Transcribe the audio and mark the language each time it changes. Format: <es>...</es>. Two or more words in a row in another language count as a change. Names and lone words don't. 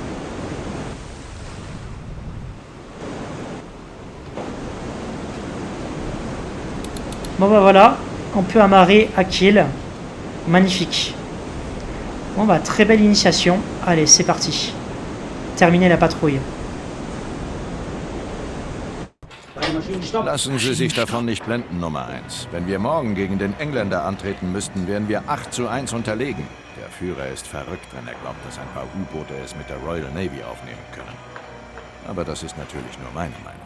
<fr>Bon bah voilà, on peut amarrer à kill. Magnifique. Bon bah très belle initiation. Allez, c'est parti. Terminer la patrouille.</fr> <de>Beide Maschinen stoppen. Lassen Sie sich davon nicht blenden, Nummer 1. Wenn wir morgen gegen den Engländer antreten müssten, wären wir 8:1 unterlegen. Der Führer ist verrückt, wenn er glaubt, dass ein paar U-Boote es mit der Royal Navy aufnehmen können. Aber das ist natürlich nur meine Meinung.</de>